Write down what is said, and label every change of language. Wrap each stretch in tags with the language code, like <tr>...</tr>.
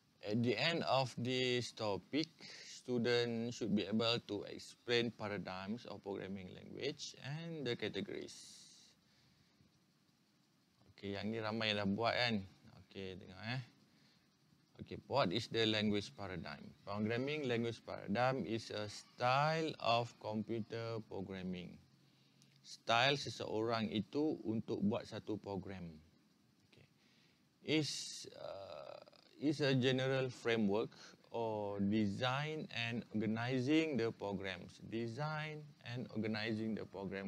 <en>At the end of this topic, students should be able to explain paradigms of programming language and the categories.</en> <ms>Okay, yang ni ramai yang dah buat kan? Okay, tengok Okay,</ms> <en>what is the language paradigm? Programming language paradigm is a style of computer programming.</en> <ms>Style seseorang itu untuk buat satu program.</ms> <en>Okay. Is a general framework or design and organizing the programs. Design and organizing the program.</en>